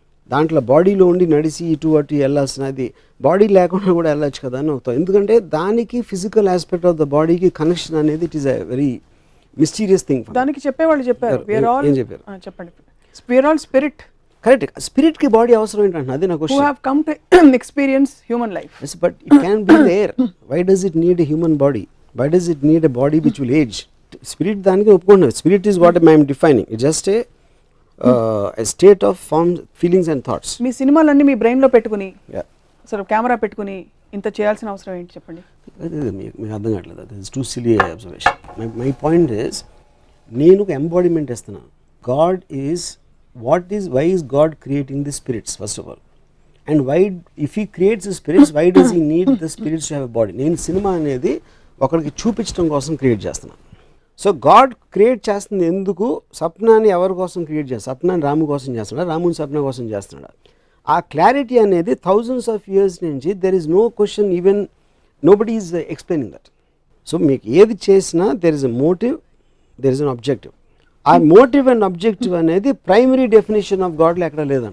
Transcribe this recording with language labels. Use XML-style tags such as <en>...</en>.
<te>దాంట్లో బాడీలో ఉండి నడిచి ఇటు అటు వెళ్ళాల్సినది బాడీ లేకుండా కూడా వెళ్ళచ్చు కదా అని అవుతాం. ఎందుకంటే దానికి ఫిజికల్ ఆస్పెక్ట్ ఆఫ్ ద బాడీకి కనెక్షన్ అనేది</te> <en>It is a very mysterious thing.</en> <te>దానికి చెప్పేవాళ్ళు చెప్పారు, ఏం చెప్పారు? చెప్పండి.</te> <en>We are all spirit.</en> <te>Correct. స్పిరిట్కి body అవసరం ఏంటంటే అది నా question.</te> <en>Who have come to experience human life. Yes, but it can be there. Why does it need a human body? Why does it need a body which will age?</en> <te>Spirit దానికి ఒప్పుకుంటున్నాను.</te> <en>Spirit is what I am defining. It's just a state of forms, feelings and thoughts.</en> <te>మీ సినిమాలన్నీ మీ బ్రెయిన్లో పెట్టుకుని అసలు camera పెట్టుకుని ఇంత చేయాల్సిన అవసరం ఏంటి చెప్పండి? మీకు అర్థం కావట్లేదు. అది</te> <en>It's too silly observation. My point is,</en> <te>నేను ఒక ఎంబాడిమెంట్ ఇస్తున్నాను.</te> <en>God is why is God creating the spirits first of all, and why, if he creates the spirits, why does he need the spirits to have a body?</en> <te>నేను cinema అనేది ఒకరికి చూపించడం కోసం create చేస్తున్నాను. So God create చేస్తుంది ఎందుకు? సప్నాన్ని ఎవరి కోసం క్రియేట్ చేస్తాడు? సప్నాన్ని రాము కోసం చేస్తున్నాడు, రాముని సప్న కోసం చేస్తున్నాడు. ఆ క్లారిటీ అనేది</te> <en>thousands of years నుంచి there is no question, even nobody is explaining that.</en> <te>So మీకు ఏది చేసినా</te> <en>there is a motive, there is an objective.</en> <te>ఆ మోటివ్ అండ్ అబ్జెక్టివ్ అనేది ప్రైమరీ డెఫినేషన్ ఆఫ్ గాడ్లో ఎక్కడ లేదండి.</te>